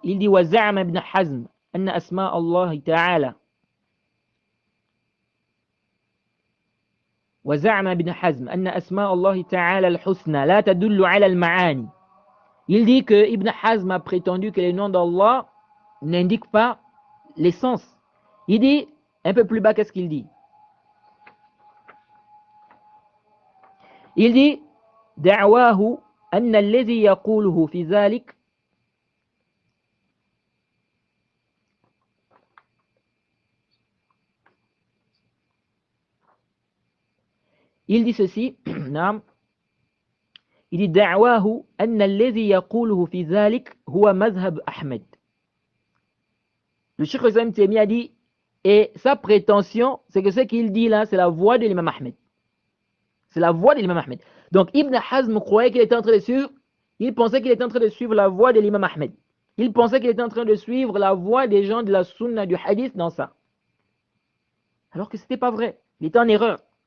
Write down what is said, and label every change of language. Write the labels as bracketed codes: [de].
[fr] Il dit [ar] وَزَعَمَ ابن حزم أن أسماء الله تعالى وزعم ابن حزم أن أسماء الله تعالى الحسنى لا تدل على المعاني. [fr] Il dit que Ibn Hazm a prétendu que les noms d'Allah n'indiquent pas l'essence. Il dit, un peu plus bas, qu'est-ce qu'il dit? [ar] Il dit دعواه أن الذي يقوله في ذلك [fr] il dit ceci il dit [ar] دعواه أن الذي يقوله في ذلك هو مذهب أحمد. [fr] Le Cheikh Islam Taymiyyah dit, et sa prétention, c'est que ce qu'il dit là, c'est la voix de l'imam Ahmed. C'est la voix de l'imam Ahmed. Donc Ibn Hazm croyait qu'il était en train de suivre, il pensait qu'il était en train de suivre la voix de l'imam Ahmed. Il pensait qu'il était en train de suivre la voix des gens de la sunna du hadith dans ça. Alors que ce n'était pas vrai. Il était en erreur.